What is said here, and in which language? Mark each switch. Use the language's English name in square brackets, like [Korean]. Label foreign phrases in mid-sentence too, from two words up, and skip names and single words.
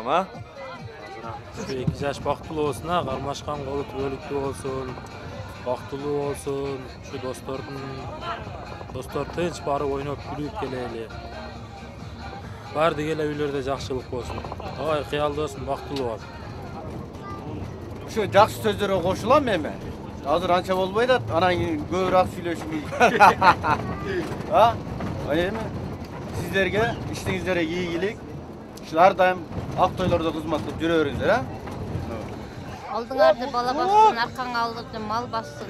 [Kyrgyz] Эки жаш бактылуу болсун, кармашкан колу түбөлүктүү болсун, бактылуу болсун. Ушу достор тынч барып ойноп күлүп келели. Баардык эле үйлөрдө жакшылык болсун. Ой, кыял досум бактылуу бол. Şu жақсы сөздерге қосылам эми. Азыр анча болбойт, анан кийин көбүрөөк сүйлөшүп мүмкүн. Эми сиздерге иштиңиздерге ийгилик. Ар дайым ак тойлордо кызмат кылып жүрө бериңиздер, Алдыңарды бала бассын, аркаңа алдырды мал бассын.